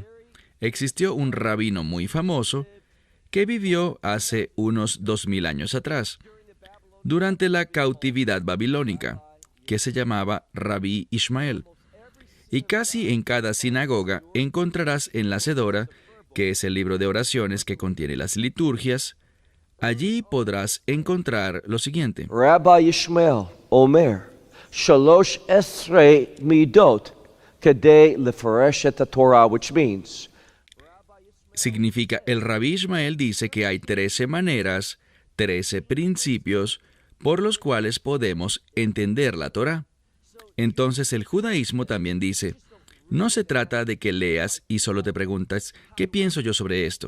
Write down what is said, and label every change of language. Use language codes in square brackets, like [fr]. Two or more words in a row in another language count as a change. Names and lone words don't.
[es] Existió un rabino muy famoso que vivió hace unos 2000 años atrás, durante la cautividad babilónica, que se llamaba Rabí Ishmael. Y casi en cada sinagoga encontrarás en la Hacedora, que es el libro de oraciones que contiene las liturgias, allí podrás encontrar lo siguiente. [he] רבי ישמעאל אומר, שלוש עשרה מידות, כדי לפרש את תורה, [en] which means... [es] Significa, el Rabí Ishmael dice que hay 13 maneras, 13 principios por los cuales podemos entender la Torah. Entonces el judaísmo también dice, no se trata de que leas y solo te preguntas, ¿qué pienso yo sobre esto?